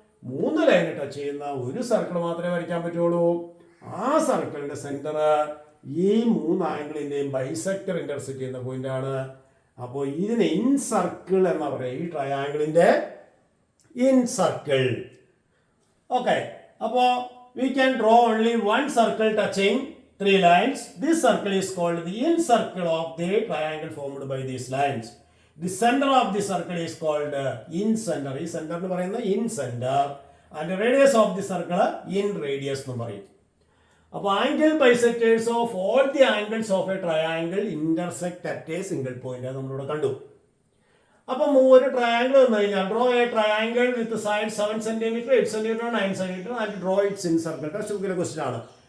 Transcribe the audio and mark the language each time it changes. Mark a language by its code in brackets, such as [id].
[ml] 3 ലൈനെ touch ചെയ്യുന്ന ഒരു circle മാത്രമേ വരയ്ക്കാൻ പറ്റുള്ളൂ. ആ സർക്കിളിന്റെ സെന്റർ ഈ 3 ആംഗിളിന്റെയും ബൈസെക്ടർ ഇന്റർസെക്ട് ചെയ്യുന്ന പോയിന്റ് ആണ്. അപ്പോൾ ഇതിന് ഇൻ സർക്കിൾ എന്നാ പറയുക, ഈ ട്രയാംഗിളിന്റെ ഇൻ സർക്കിൾ. ഓക്കെ, അപ്പോൾ [en] we can draw only one circle touching 3 lines. This circle is called the in circle of the triangle formed by these lines. The center of the circle is called in center. [ml] ഈ center എന്ന് പറയുന്നത് in center. [en] And the radius of the circle in radius [ml] എന്ന് പറയും. [en] അപ്പോൾ angle bisectors of all the angles of a triangle intersect at a single point [ml] നമ്മളിവിടെ കണ്ടു. അപ്പം ഒരു ട്രയാംഗിൾ വന്നു കഴിഞ്ഞാൽ [en] Draw a triangle with side 7 centimetre 8 centimetre 9 centimetre and draw its incircle. [ml] Text ബുക്കിലെ ക്വസ്റ്റ്യൻ ആണ്.